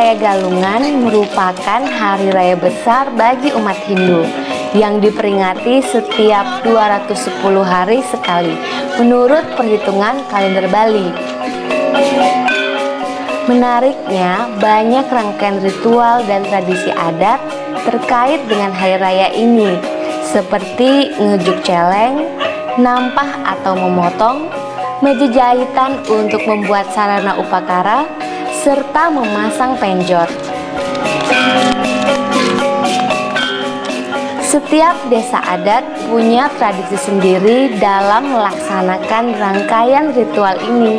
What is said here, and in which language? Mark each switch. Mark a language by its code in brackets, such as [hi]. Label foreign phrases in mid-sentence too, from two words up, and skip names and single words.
[id] Galungan merupakan hari raya besar bagi umat Hindu yang diperingati setiap 210 hari sekali menurut perhitungan kalender Bali. Menariknya, banyak rangkaian ritual dan tradisi adat terkait dengan hari raya ini, seperti [ban] ngejuk celeng, [id] nampah atau memotong, menjejahitan untuk membuat sarana upakara, serta memasang penjor. Setiap desa adat punya tradisi sendiri dalam melaksanakan rangkaian ritual ini.